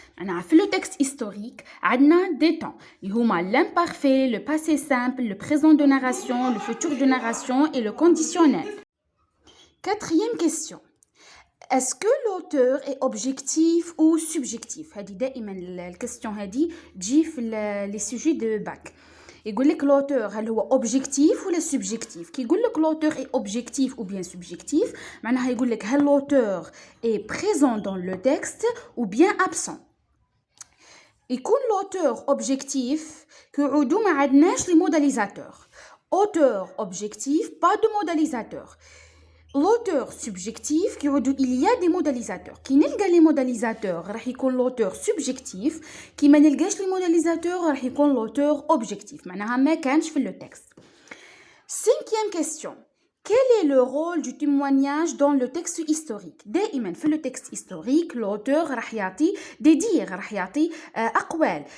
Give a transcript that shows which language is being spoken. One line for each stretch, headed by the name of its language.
French: في le texte historique,
Arabic: عندنا
French: des temps. اللي هما l'imparfait, le passé simple, le présent de narration, le futur de narration et le conditionnel. Quatrième question. Est-ce que l'auteur est objectif ou subjectif?
Arabic: هذه دائما الكستيون هذه تجي في les sujets de bac. يقول لك l'auteur هل هو
French: objectif
Arabic: ولا subjectif. كي يقول لك
French: l'auteur est objectif ou bien subjectif
Arabic: معناها يقول لك هل
French: l'auteur est présent dans le texte ou bien absent.
Arabic: يكون
French: l'auteur objectif
Arabic: كيعودوا ما عندناش لي modélisateur.
French: Auteur objectif, pas de modélisateur. L'auteur subjectif
Arabic: كيعودوا
French: il y a des modélisateurs.
Arabic: كي نلقى لي modélisateurs راح يكون
French: l'auteur subjectif.
Arabic: كي ما نلقاش لي modélisateurs راح يكون
French: l'auteur objectif.
Arabic: معناها ما كانش في
French: le texte. Cinquième question. Quel est le rôle du témoignage dans le texte historique?
Arabic: دائما في
French: le texte historique
Arabic: l'auteur راح يعطي
French: des dires
Arabic: راح يعطي أقوال.